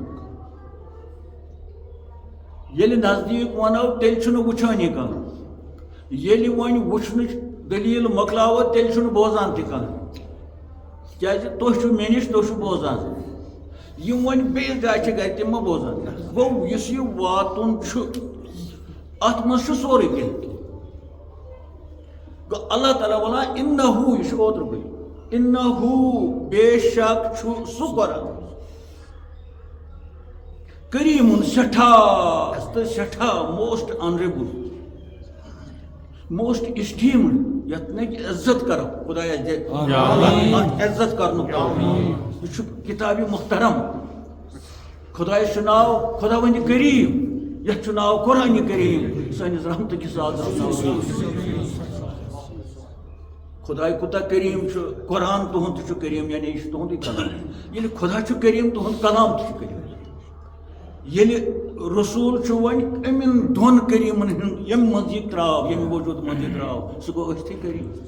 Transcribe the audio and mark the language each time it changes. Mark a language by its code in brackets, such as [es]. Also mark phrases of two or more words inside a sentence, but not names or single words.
[ks] ییٚلہِ نزدیٖک ونو تیٚلہِ چھُنہٕ وٕچھٲنی کانٛہہ ییٚلہِ وۄنۍ وٕچھنٕچ دٔلیٖل مۄکلاوو تیٚلہِ چھُنہٕ بوزان تہِ کانٛہہ کیازِ تُہۍ چھِو مےٚ نِش تُہۍ چھِو بوزان یِم وۄنۍ بیٚیِس جایہِ چھِ گرِ تِم ما بوزان گوٚو یُس یہِ واتُن چھُ اتھ منٛز چھُ سورُے کینٛہہ گوٚو اللہ تعالیٰ ونان اِنہوٗ یہِ چھُ اوترُکُے اِنہوٗ بے شک چھُ سُہ قرآن کریٖمُن سٮ۪ٹھاہ تہٕ سٮ۪ٹھاہ [en] most honourable most esteemed [ks] یتھ نہٕ کہِ عزت کرو خۄدایس دِ اتھ عزت کرنُک یہِ چھُ کِتابہِ محترم خۄدایس چھُ ناو خۄدا وندِ کریٖم یتھ چھُ ناو قرآنہِ کریٖم سٲنِس رحمتہٕ کِس خۄداے کوٗتاہ کریٖم چھُ قرآن تُہُنٛد تہِ چھُ کریٖم یعنی یہِ چھُ تُہُنٛدُے کلام ییٚلہِ خۄدا چھُ کریٖم تُہُنٛد کلام تہِ چھُ کریٖم ییٚلہِ رسوٗل چھُ وۄنۍ أمٮ۪ن دۄن کریٖمن ہُنٛد ییٚمہِ منٛز یہِ درٛاو ییٚمہِ وجوٗد منٛز یہِ درٛاو سُہ گوٚو أتھی کریٖم